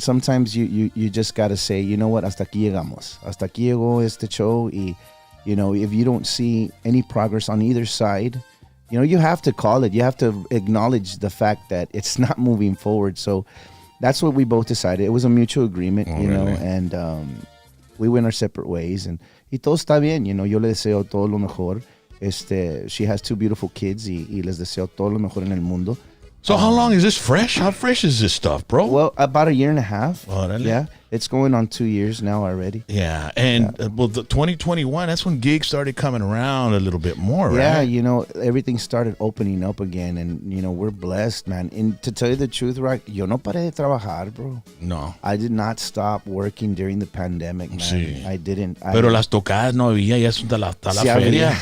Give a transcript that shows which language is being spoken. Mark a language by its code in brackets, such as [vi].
[en] Sometimes you just gotta say, you know what, [es] hasta aquí llegamos, hasta aquí llegó este show, [en] y if you don't see any progress on either side, you have to call it. You have to acknowledge the fact that it's not moving forward. So that's what we both decided. It was a mutual agreement, really? And we went our separate ways. [es] And todo está bien, yo le deseo todo lo mejor. [en] She has 2 beautiful kids [es] y les deseo todo lo mejor en el mundo. [en] So how long is this fresh? How fresh is this stuff, bro? Well, about 1.5 years. Oh, really? Yeah. It's going on 2 years now already. Yeah, and the 2021, that's when gigs started coming around a little bit more, right? Yeah, everything started opening up again, and, we're blessed, man. And to tell you the truth, Rock, [es] yo no paré de trabajar, [en] bro. No. I did not stop working during the pandemic, man. [es] Sí. [en] I didn't. [es] Pero las tocadas no había, ya está la feria.